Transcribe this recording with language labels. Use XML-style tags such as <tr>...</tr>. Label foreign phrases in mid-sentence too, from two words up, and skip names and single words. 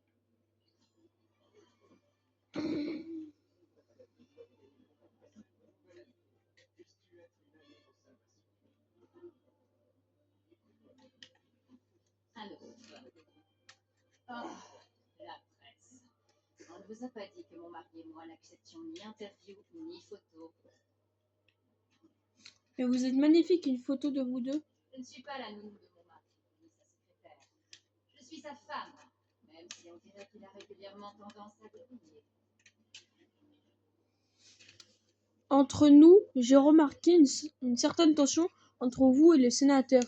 <fr>Un autre. Oh, la presse. On ne vous a pas dit que mon mari et moi n'acceptions ni interview ni photo. Mais vous êtes magnifique, une photo de vous deux. Je ne suis pas la nounou de mon mari, ni sa secrétaire. Je suis sa femme, même si on dirait qu'il a régulièrement tendance à l'oublier. Entre nous, j'ai remarqué une certaine tension entre vous et le sénateur.</fr>